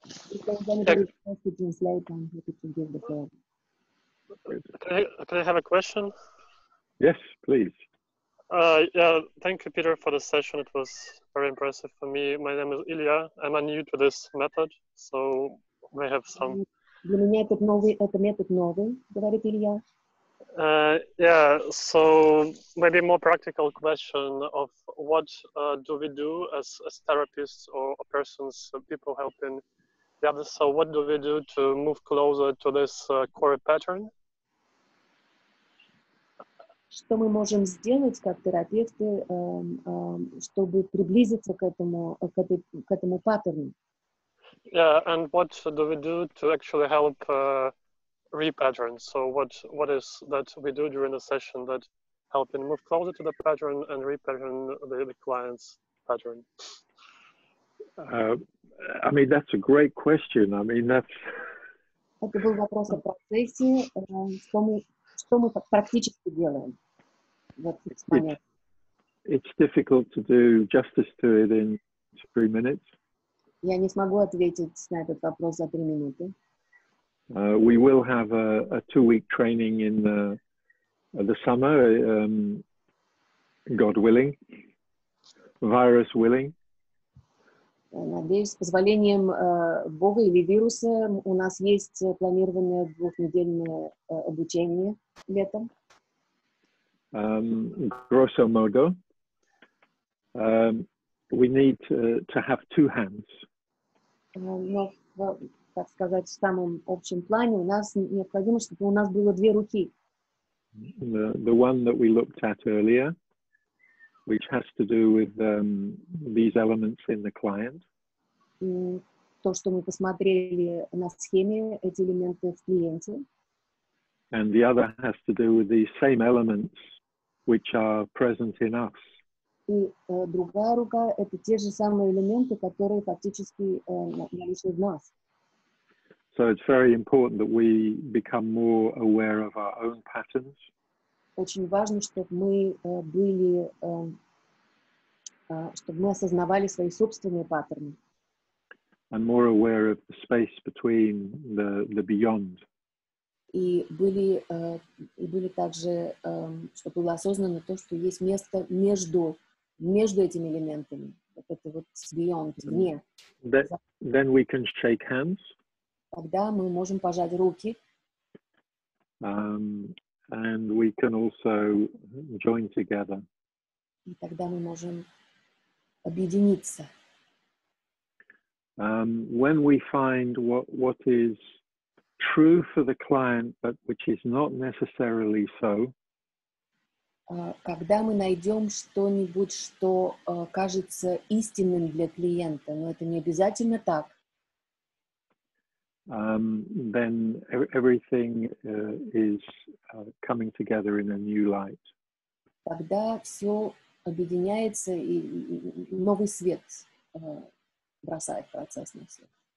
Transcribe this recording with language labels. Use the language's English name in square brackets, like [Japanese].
[English] If anybody wants to translate, I'm happy to give the floor. Can I have a question? Yes, please. Yeah, thank you, Peter, for the session. It was very impressive for me. My name is Ilya. I'm new to this method, so may have some. [Russian] Для меня этот метод новый, говорит Илья. [English] Yeah, so maybe a more practical question of what do we do as therapists or persons, people helping the others? So what do we do to move closer to this core pattern? [Russian] Что мы можем сделать как терапевты, чтобы приблизиться к этому паттерну? [English] Yeah, and what do we do to actually help repattern? So what is that we do during the session that helping move closer to the pattern and repattern the client's pattern? I mean, that's a great question. I mean, that's... [Russian] Это был вопрос о процессе, что мы практически делаем в этот момент. [English] It's difficult to do justice to it in 3 minutes. [Russian] Я не смогу ответить на этот вопрос за 3 минуты. [English] We will have a 2-week training in the summer, God willing, virus willing. [Russian] Надеюсь, с позволением Бога или вируса у нас есть планированное 2-недельное обучение летом. [English] Grosso modo, we need to have 2 hands. [Russian] Но, так сказать, в самом общем плане у нас необходимо, чтобы у нас было 2 руки. [English] The one that we looked at earlier, which has to do with these elements in the client. [Russian] То, что мы посмотрели на схеме, эти элементы в клиенте. [English] And the other has to do with these same elements which are present in us. [Russian] И другая рука — это те же самые элементы, которые фактически наличны в нас. [English] So it's very important that we become more aware of our own patterns. [Russian] Очень важно, чтобы мы чтобы мы осознавали свои собственные паттерны. [English] And more aware of the space between the beyond. [Russian] И были также, чтобы было осознано то, что есть место между этими элементами. Вот это вот beyond, вне. [English] Then we can shake hands. [Russian] Тогда мы можем пожать руки. [English] And we can also join together. [Russian] И тогда мы можем объединиться. [English] When we find what is true for the client, but which is not necessarily so. [Russian] Когда мы найдем что-нибудь, что кажется истинным для клиента, но это не обязательно так. [English] Then everything is coming together in a new light. [Russian] Тогда все объединяется и новый свет бросает процесс на свет.